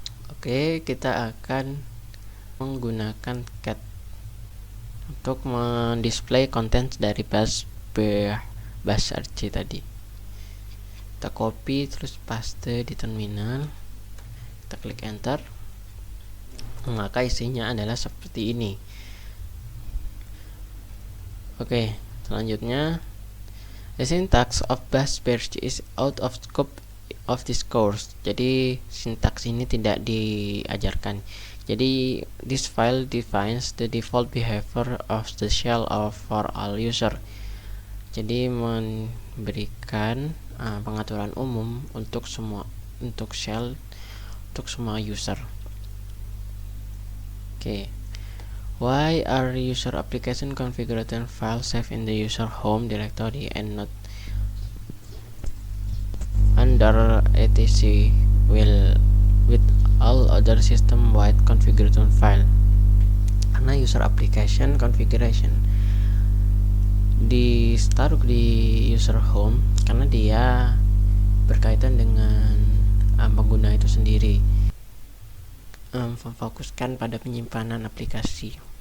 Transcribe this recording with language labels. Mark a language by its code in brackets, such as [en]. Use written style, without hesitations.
[id] Oke, kita akan menggunakan cat untuk mendisplay konten dari bash.rc tadi. Kita copy terus paste di terminal, kita klik enter, maka isinya adalah seperti ini. Oke, selanjutnya, [en] the syntax of bash.rc is out of scope of this course. [id] Jadi sintaks ini tidak diajarkan. Jadi [en] this file defines the default behavior of the shell for all user. [id] Jadi memberikan pengaturan umum untuk shell untuk semua user. Oke. [en] Why are user application configuration files saved in the user home directory and not under etc with all other system wide configuration file? [id] Karena user application configuration ditaruh di user home karena dia berkaitan dengan pengguna itu sendiri, memfokuskan pada penyimpanan aplikasi.